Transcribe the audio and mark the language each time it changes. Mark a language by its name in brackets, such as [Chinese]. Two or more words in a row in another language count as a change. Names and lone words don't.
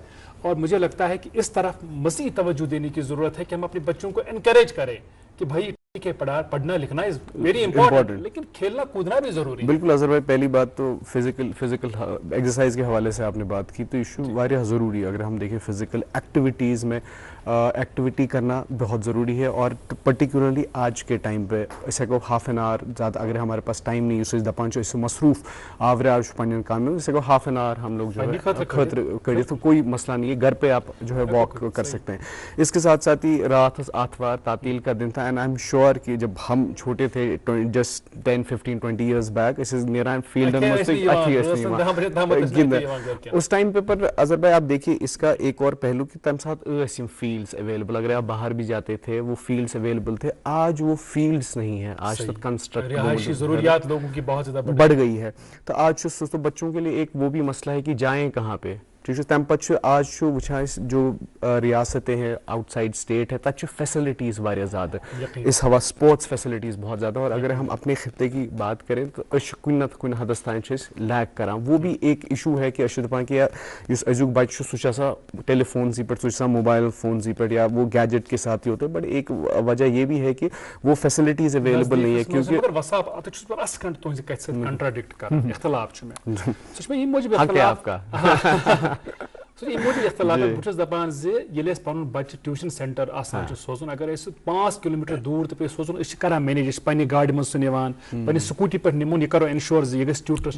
[Urdu] اور مجھے لگتا ہے کہ اس طرف مزید توجہ دینے کی ضرورت ہے کہ ہم اپنے بچوں کو انکریج کریں کہ بھائی ٹھیک ہے پڑھنا لکھنا [English] is very important, [Urdu] لیکن کھیلنا کودنا بھی ضروری ہے. بالکل اظہر بھائی، پہلی بات تو [English] physical exercise [Urdu] کے حوالے سے آپ نے بات کی تو ایشو واریاہ ضروری ہے. اگر ہم دیکھیں [English] physical activities [Urdu] میں ایکٹیویٹی کرنا بہت ضروری ہے، اور پرٹیکولرلی آج کے ٹائم پہ [Kashmiri] أسۍ ہٮ۪کو [English] half an hour, [Urdu] زیادہ اگر ہمارے پاس ٹائم نہیں، [Kashmiri] اس دپان چھِ أسۍ مصروف آوریار چھُ پننٮ۪ن کامٮ۪ن، أسۍ ہٮ۪کو [English] half an hour [Urdu] ہم لوگ جو ہے [Kashmiri] خٲطرٕ کٔڑِتھ، [Urdu] تو کوئی مسئلہ نہیں ہے، گھر پہ آپ جو ہے واک کر سکتے ہیں. اس کے ساتھ ساتھ ہی رات آتھوار تعطیل کا دن تھا، [English] and I'm sure [Urdu] کہ جب ہم چھوٹے تھے [English] just 10-15-20 years back, [Kashmiri] أسۍ ٲسۍ نیران فیلڈن منٛز تہٕ اَتھی ٲسۍ نہٕ گِنٛدان. [Urdu] اس ٹائم پہ پر اظہر بھائی آپ دیکھیے اس کا ایک اور پہلو کہ [Kashmiri] تمہِ ساتہٕ ٲسۍ یِم [English] fields available. [Urdu] اگر آپ باہر بھی جاتے تھے وہ [English] fields available [Urdu] تھے. آج وہ فیلڈس نہیں ہے، آج تک کنسٹرکٹ ضروریات لوگوں کی بہت زیادہ بڑھ گئی ہے. تو آج تو بچوں کے لیے ایک وہ بھی مسئلہ ہے کہ جائیں کہاں پہ. ٹھیک ہے، [Kashmiri] تمہِ پتہٕ چھُ آج چھُ وٕچھان أسۍ [Urdu] جو ریاستیں ہیں [English] outside state [Kashmiri] ہے، تتہِ چھُ فیسلٹیز واریاہ زیادہ، اس ہوا [English] sports facilities [Urdu] بہت زیادہ. اور اگر ہم اپنے خطے کی بات کریں تو [Kashmiri] أسۍ چھِ کُنہِ نتہٕ کُنہِ حدس تام چھِ أسۍ لیک کران. [Urdu] وہ بھی ایک ایشو ہے کہ [Kashmiri] أسۍ چھِ دپان کہ یُس أزیُک بچہ چھُ سُہ چھُ آسان ٹیلی فونسٕے پٮ۪ٹھ، سُہ چھُ آسان موبائل فونسٕے پٮ۪ٹھ، [Urdu] یا وہ گیجٹ کے ساتھ ہی ہوتا ہے. بٹ ایک وجہ یہ بھی ہے کہ وہ [English] facilities available [Urdu] نہیں ہے. کیونکہ [Kashmiri] وصاف اتھ چھُس بہٕ رَس کھنٛڈ تُہنٛزِ کتھِ سۭتۍ کنٹراڈکٹ کران، اختلاف چھُ مےٚ. سُہ چھُ مےٚ ییٚمہِ موٗجوٗب اختلاف سُہ چھُ ییٚمہِ موٗجوٗب اختلاف. بہٕ چھُس دپان زِ ییٚلہِ أسۍ پنُن بچہِ [English] tuition centre [Kashmiri] آسان چھُ سوزُن، اگر أسۍ 5 کلوٗمیٖٹر دوٗر تہِ پیٚیہِ سوزُن، أسۍ چھِ کران مینیج، أسۍ چھِ پننہِ گاڑِ منٛز سُہ نِوان، پننہِ سکوٗٹی پٮ۪ٹھ نِمون، یہِ کرو انشور زِ یہِ گژھِ ٹیوٗٹرس